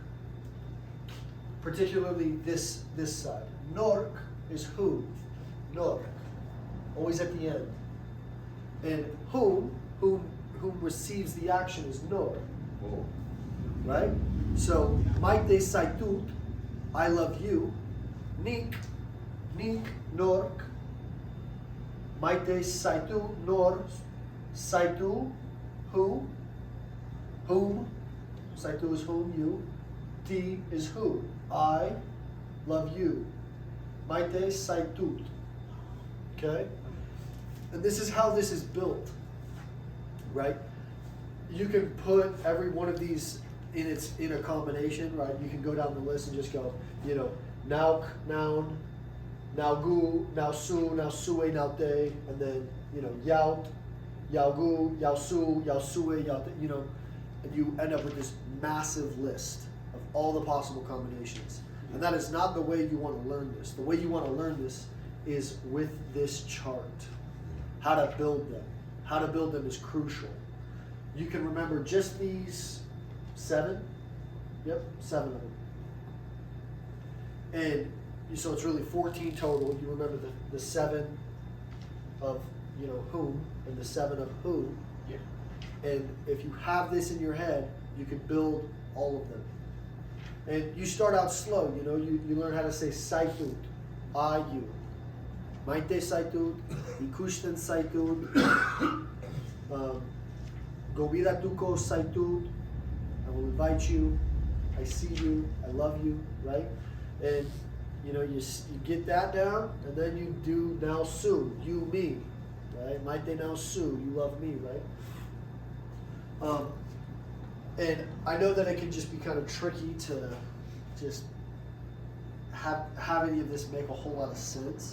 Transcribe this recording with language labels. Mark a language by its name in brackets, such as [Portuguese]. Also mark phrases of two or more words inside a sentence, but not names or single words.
[English] Particularly this side. Nork is who, nork, always at the end. And whom receives the action is nor, Oh. right? So, [Basque] maite saitut, [English] I love you. [Basque] Nik, nork. Maite saitu, nor, saitu, [English] who, whom. Saitu is whom, you. Ti is who. I love you. [Basque] Maite saitut. [English] Okay? And this is how this is built, right? You can put every one of these in a combination, right? You can go down the list and just go, [Basque] nauk, noun, naugu, nausu, nausue, naute, [English] and then, [Basque] yaut, yaugu, yausu, yausue, yaute, [English] and you end up with this massive list of all the possible combinations. And that is not the way you want to learn this. The way you want to learn this is with this chart. How to build them. How to build them is crucial. You can remember just these 7. Yep, 7 of them. And so it's really 14 total. You remember the 7 of whom and the 7 of who. Yeah. And if you have this in your head, you can build all of them. And you start out slow, you learn how to say saitut, I, you. [Basque] Maite zaitut, ikusten zaitut, gobidatuko zaitut, [English] I will invite you, I see you, I love you, right? And you know, you get that down, and then you do [Basque] now su, [English] you, me, right? [Basque] Maite now su, [English] you love me, right? And I know that it can just be kind of tricky to just have any of this make a whole lot of sense.